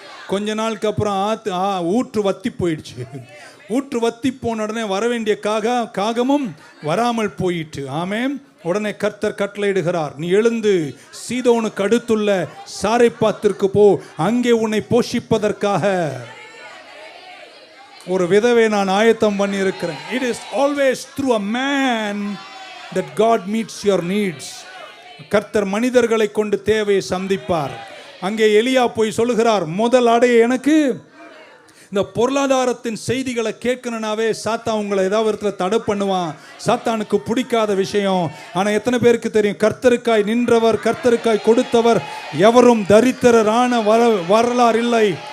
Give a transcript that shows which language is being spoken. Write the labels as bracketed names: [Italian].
[Tamil] கொஞ்ச நாளுக்கு அப்புறம் ஊற்று வத்தி போயிடுச்சு. ஊற்று வத்தி போன உடனே வர வேண்டிய காகமும் வராமல் போயிட்டு. ஆமென். உடனே கர்த்தர் கட்டளையிடுகிறார், நீ எழுந்து சீதோனுக்கு அடுத்துள்ள சாரைப்பாத்திற்கு போ, அங்கே உன்னை போஷிப்பதற்காக ஒரு விதவை நான் ஆயத்தம் பண்ணி இருக்கிறேன். [English] It is always through a man that God meets your needs. [Tamil] கர்த்தர் மனிதர்களை கொண்டு தேவையை சந்திப்பார். அங்கே எலியா போய் சொல்லுகிறார், முதல் அடைய எனக்கு. இந்த பொருளாதாரத்தின் செய்திகளை கேட்கணும்னாவே சாத்தான் உங்களை ஏதாவது இடத்துல தடை பண்ணுவான். சாத்தானுக்கு பிடிக்காத விஷயம். ஆனால் எத்தனை பேருக்கு தெரியும், கர்த்தருக்காய் நின்றவர், கர்த்தருக்காய் கொடுத்தவர் எவரும் தரித்திரரான வரலாறு இல்லை.